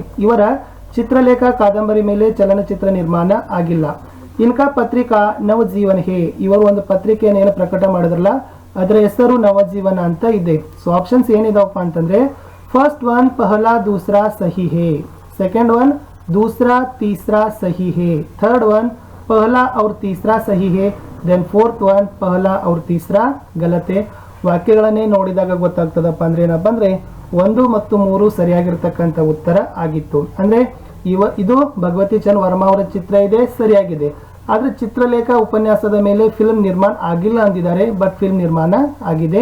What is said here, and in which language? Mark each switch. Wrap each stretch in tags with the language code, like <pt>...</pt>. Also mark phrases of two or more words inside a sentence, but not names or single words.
<kn>ಇವರ ಚಿತ್ರಲೇಖ ಕಾದಂಬರಿ ಮೇಲೆ ಚಲನಚಿತ್ರ ನಿರ್ಮಾಣ ಆಗಿಲ್ಲ.</kn> <hi>इनका पत्रिका नवजीवन है.</hi> <kn>ಇವರು ಒಂದು ಪತ್ರಿಕೆಯನ್ನು ಏನು ಪ್ರಕಟ ಮಾಡಿದ್ರಲ್ಲ ಅದರ ಹೆಸರು ನವಜೀವನ ಅಂತ ಇದೆ. ಸೊ ಆಪ್ಷನ್ಸ್ ಏನಿದಾವಪ್ಪ ಅಂತಂದ್ರೆ,</kn> <en>first one</en> <hi>पहला दूसरा सही है,</hi> <en>second one</en> <hi>दूसरा तीसरा सही है,</hi> <en>third one</en> <hi>पहला और तीसरा सही है,</hi> <en>then fourth one</en> <hi>पहला और तीसरा गलत है.</hi> <kn>ವಾಕ್ಯಗಳನ್ನೇ ನೋಡಿದಾಗ ಗೊತ್ತಾಗ್ತದಪ್ಪ ಅಂದ್ರೆ ಏನಪ್ಪ ಅಂದ್ರೆ 1 ಮತ್ತು 3 ಸರಿಯಾಗಿರ್ತಕ್ಕಂಥ ಉತ್ತರ ಆಗಿತ್ತು. ಅಂದ್ರೆ ಇದು ಭಗವತಿ ಚರಣ್ ವರ್ಮಾ ಅವರ ಚಿತ್ರ ಇದೆ, ಸರಿಯಾಗಿದೆ. ಆದ್ರೆ ಚಿತ್ರಲೇಖ ಉಪನ್ಯಾಸದ ಮೇಲೆ ಫಿಲ್ಮ್ ನಿರ್ಮಾಣ ಆಗಿಲ್ಲ ಅಂದಿದ್ದಾರೆ,</kn> <en>but film</en> <kn>ನಿರ್ಮಾಣ ಆಗಿದೆ.</kn>